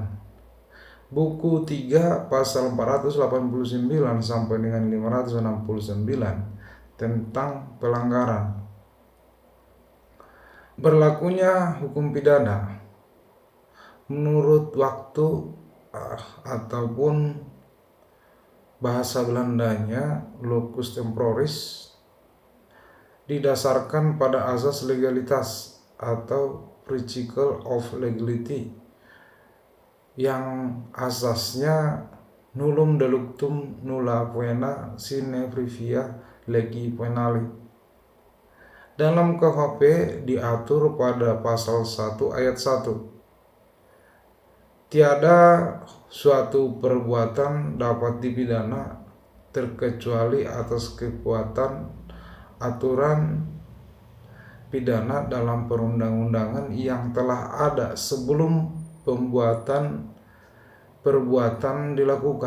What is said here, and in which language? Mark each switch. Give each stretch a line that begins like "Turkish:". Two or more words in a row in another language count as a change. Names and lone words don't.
Indonesian: Buku 3 pasal 489 sampai dengan 569 tentang pelanggaran. Berlakunya hukum pidana menurut waktu ataupun bahasa Belandanya
Latin: locus temporis
Indonesian: didasarkan pada asas legalitas atau
English: principle of legality,
Indonesian: yang asasnya
Latin: nullum delictum nulla poena sine previa legi penali.
Indonesian: Dalam KUHP diatur pada pasal 1 ayat 1. Tiada suatu perbuatan dapat dipidana terkecuali atas kekuatan aturan pidana dalam perundang-undangan yang telah ada sebelum perbuatan dilakukan.